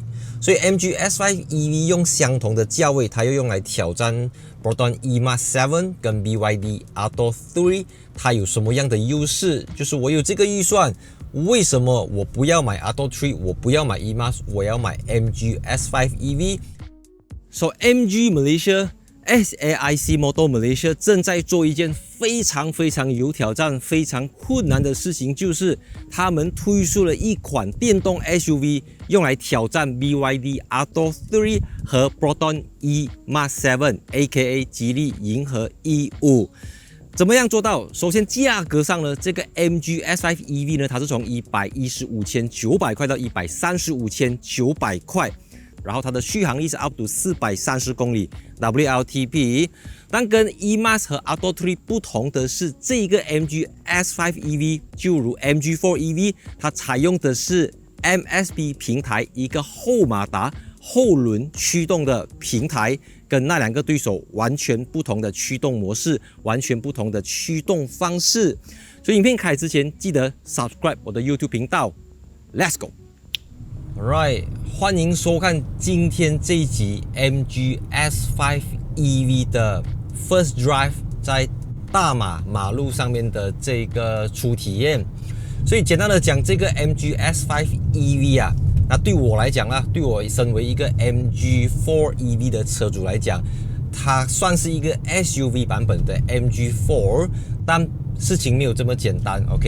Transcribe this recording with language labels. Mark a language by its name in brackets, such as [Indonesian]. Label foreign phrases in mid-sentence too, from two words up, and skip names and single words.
[Chinese] 所以 MG S5 EV 用相同的价位，它又用来挑战 Proton E Mark 7跟 BYD Atto 3，它有什么样的优势？就是我有这个预算，为什么我不要买 Atto 3，我不要买 E Mark， 我要买 MG S5 EV？So MG Malaysia。SAIC Motor Malaysia 正在做一件非常有挑战、非常困难的事情，就是他们推出了一款电动 SUV， 用来挑战 BYD Atto 3和 Proton E Mark 7 ，AKA 吉利银河 E5。怎么样做到？首先价格上呢，这个 MG S5 EV 呢，它是从115,900块到135,900块。然后它的续航力是 [English] up to [Chinese] 430 公里 WLTP， 但跟 E-Max 和 Atto 3不同的是，这个 MG S5 EV 就如 MG4 EV， 它采用的是 MSP 平台，一个后马达后轮驱动的平台，跟那两个对手完全不同的驱动模式，完全不同的驱动方式。所以影片开之前记得 subscribe 我的 YouTube 频道 ， [English] Let's go。Alright， [Chinese] 欢迎收看今天这一集 MG S5 EV 的 [English] First Drive [Chinese] 在大马路上面的这个初体验。所以简单的讲，这个 MG S5 EV 啊，那对我来讲啦，对我身为一个 MG4 EV 的车主来讲，它算是一个 SUV 版本的 MG4， 但事情没有这么简单 ，OK？